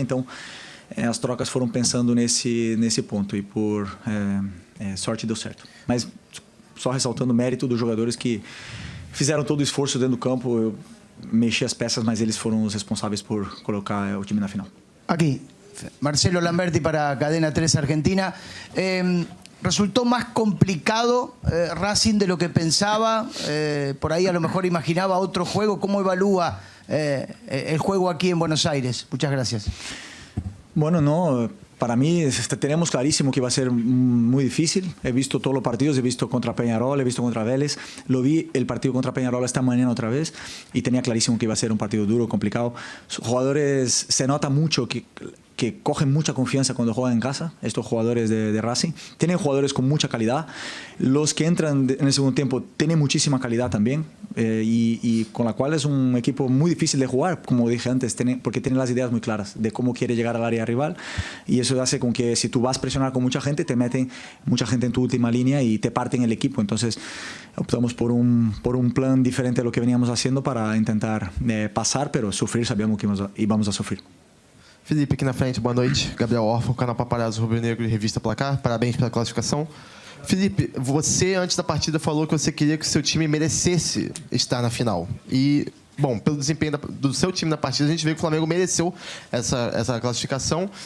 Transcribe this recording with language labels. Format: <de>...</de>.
<pt>Então as trocas foram pensando nesse ponto e por sorte deu certo. Mas só ressaltando o mérito dos jogadores que fizeram todo o esforço dentro do campo. Eu mexi as peças, mas eles foram os responsáveis por colocar o time na final.</pt> <es>Aquí, Marcelo Lamberti para Cadena 3 Argentina. ¿Resultó más complicado Racing de lo que pensaba? Por ahí a lo mejor imaginaba otro juego. ¿Cómo evalúa el juego aquí en Buenos Aires? Muchas gracias. Bueno, no, para mí tenemos clarísimo que va a ser muy difícil. He visto todos los partidos, he visto contra Peñarol, he visto contra Vélez. Lo vi el partido contra Peñarol esta mañana otra vez y tenía clarísimo que iba a ser un partido duro, complicado. Los jugadores, se nota mucho que cogen mucha confianza cuando juegan en casa, estos jugadores de Racing. Tienen jugadores con mucha calidad. Los que entran en el segundo tiempo tienen muchísima calidad también y con la cual es un equipo muy difícil de jugar, como dije antes, porque tienen las ideas muy claras de cómo quiere llegar al área rival y eso hace con que si tú vas a presionar con mucha gente, te meten mucha gente en tu última línea y te parten el equipo. Entonces optamos por un plan diferente a lo que veníamos haciendo para intentar pasar, pero sufrir sabíamos que íbamos a sufrir.</es> <pt>Felipe, aqui na frente, boa noite. Gabriel Orfo, canal Paparazzo Rubro-Negro e Revista Placar. Parabéns pela classificação. Felipe, você antes da partida falou que você queria que o seu time merecesse estar na final. E, bom, pelo desempenho do seu time na partida, a gente vê que o Flamengo mereceu essa classificação.</pt>